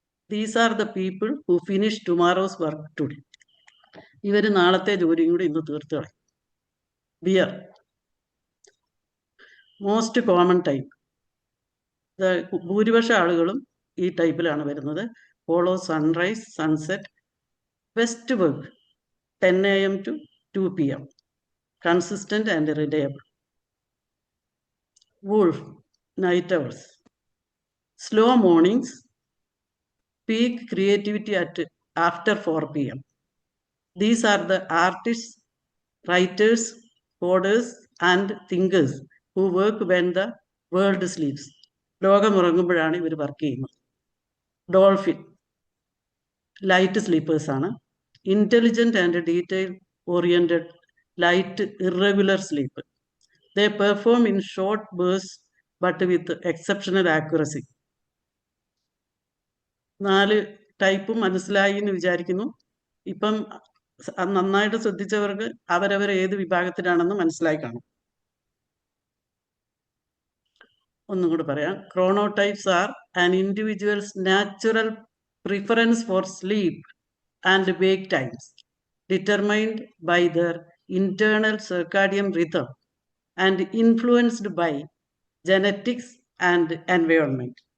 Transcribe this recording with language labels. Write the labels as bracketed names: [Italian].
[English] These are the people who finish tomorrow's work today. [Malayalam] ഇവർ നാളത്തെ ജോലിയും കൂടി ഇന്ന് തീർത്ത് കളയും. [English] Bear most common type. [Malayalam] ഭൂരിപക്ഷ ആളുകളും ഈ ടൈപ്പിലാണ് വരുന്നത്. [English] Follow sunrise, sunset. Best work 10 AM to 2 PM. Consistent and reliable. Wolf night owls. Slow mornings. Peak creativity at after 4 PM. These are the artists, writers, coders and thinkers who work when the world sleeps. [Malayalam] ലോകമുറങ്ങുമ്പോഴാണ് ഇവർ work ചെയ്യുന്നത്. [English] dolphin light sleepers [Malayalam] ആണ്. [English] Intelligent and detail oriented, light irregular sleep. They perform in short bursts but with exceptional accuracy. [Malayalam] 4 ടൈപ്പും മനസ്സിലായി എന്ന് വിചാരിക്കുന്നു. ഇപ്പം നന്നായിട്ട് ശ്രദ്ധിച്ചവർക്ക് അവരവർ ഏത് വിഭാഗത്തിലാണെന്ന് മനസ്സിലായി കാണും. ഒന്നും കൂടി പറയാം. [English] Chronotypes are an individual's natural preference for sleep and wake times, determined by their internal circadian rhythm and influenced by genetics and environment.